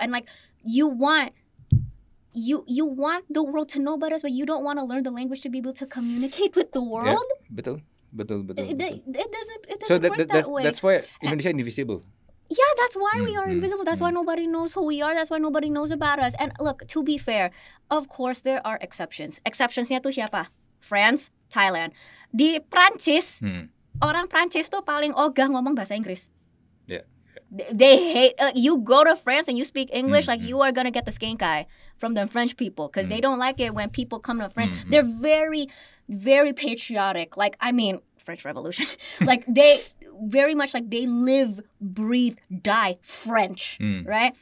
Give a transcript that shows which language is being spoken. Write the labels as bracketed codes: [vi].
[en] And like you want the world to know about us, but you don't want to learn the language to be able to communicate with the world. [id] Yeah, betul. [en] It doesn't So work that way. That's why Indonesia invisible. Yeah, that's why we are invisible. That's why nobody knows who we are. That's why nobody knows about us. And look, to be fair, of course there are exceptions. [id] Exceptionsnya tuh siapa? France, Thailand. Di Prancis, orang Prancis tuh paling ogah ngomong bahasa Inggris. [en] Yeah. They hate you go to France and you speak English, like you are gonna get the skink eye from the French people, because they don't like it when people come to France. They're very, very patriotic. Like, I mean, French Revolution. Like they very much like they live, breathe, die French, right?